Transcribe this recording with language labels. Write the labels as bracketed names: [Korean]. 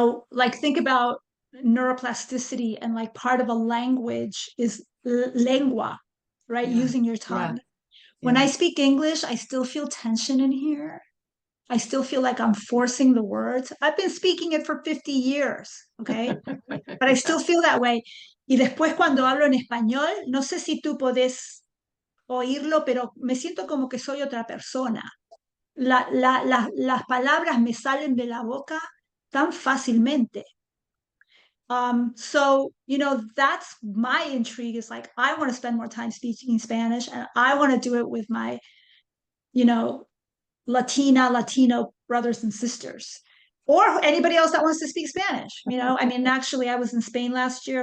[English] Like think about neuroplasticity, and like part of a language is lengua, right? Yeah. Using your Yeah. tongue. When Yeah. I speak English, I still feel tension in here. I still feel like I'm forcing the words. I've been speaking it for 50 years, okay? But I still feel that way. [Spanish] Y después cuando hablo en español, no sé si tú podés oírlo, pero me siento como que soy otra persona. Las palabras me salen de la boca tan fácilmente. [English] So that's my intrigue, is like, I want to spend more time speaking Spanish, and I want to do it with my, you know, Latino brothers and sisters, or anybody else that wants to speak Spanish. I mean, actually, I was in Spain last year.